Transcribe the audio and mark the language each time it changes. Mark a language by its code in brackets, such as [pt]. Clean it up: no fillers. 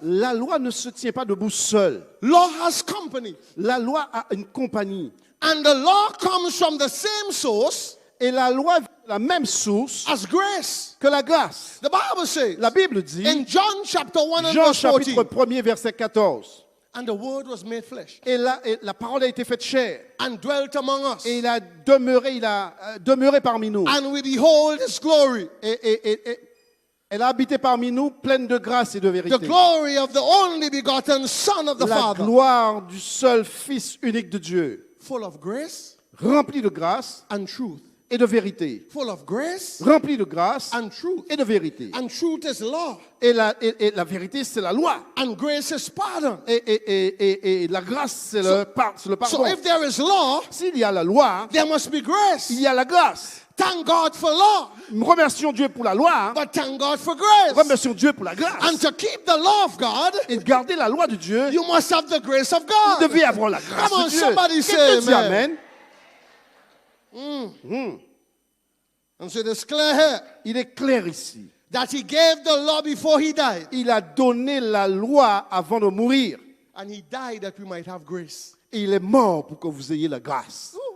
[fr] La loi ne se tient pas debout seule. [en] Law has company. [fr] La loi a une compagnie. [en] And the law comes from the same source [fr] Et la loi vient de la même source [en] as grace. [fr] que la grâce. [en] The Bible says [fr] La Bible dit, [en] in John chapter 1 and [fr] Jean [en] verse 14, [fr] chapitre 1er verset 14, [en] and the word was made flesh [fr] et la parole a été faite chair. [en] and dwelt among us. [fr] Et il a demeuré parmi nous. [en] And we behold his glory, [fr] Et elle a habité parmi nous pleine de grâce et de [en] the [fr] vérité. [en] glory of the only begotten Son of the [fr] La [en] Father, [fr] gloire du seul Fils unique de Dieu, [en] full of grace [fr] rempli de grâce [en] and truth. [fr] et de vérité. [en] Full of grace [fr] Rempli de grâce [en] and truth. [fr] et de vérité. [en] And truth is law. [fr] Et la vérité, c'est la loi. [en] And grace is pardon. [fr] Et la grâce, c'est le [en] So [fr] pardon. [en] if there is law, [fr] S'il y a la loi, [en] there must be grace. [fr] il y a la grâce. [en] Thank God for law, [fr] Remercions Dieu pour la loi. [en] but thank God for grace. [fr] Remercions Dieu pour la [en] And [fr] grâce. [en] to keep the law of God, [fr] Et de garder la loi de Dieu, [en] you must have the grace of [fr] vous [en] God. [fr] devez avoir la grâce [en] Come on, [fr] de Dieu. [en] somebody say [fr] Quelqu'un dit [en] amen. Amen. And so it's clear here [fr] Il est clair ici. [en] that he gave the law before he died. [fr] Il a donné la loi avant de mourir. [en] And he died that we might have grace. [fr] Et il est mort pour que vous ayez la grâce.